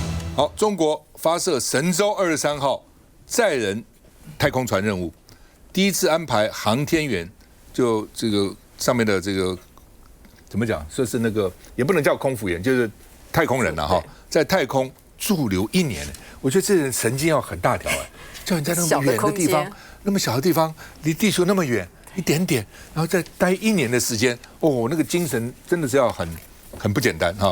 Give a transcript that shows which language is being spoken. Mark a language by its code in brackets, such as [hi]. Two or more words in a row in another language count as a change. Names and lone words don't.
[zh] 好，中國發射神舟23號載人太空船任務，第一次安排航天員，就這個上面的这個怎麼講，說是那個也不能叫空服員，就是太空人了哈，在太空駐留1年。我覺得這人神經要很大條哎，叫你在那麼遠的地方，那麼小的地方，離地球那麼遠一點點，然後再待1年的時間，哦，那個精神真的是要很不簡單哈。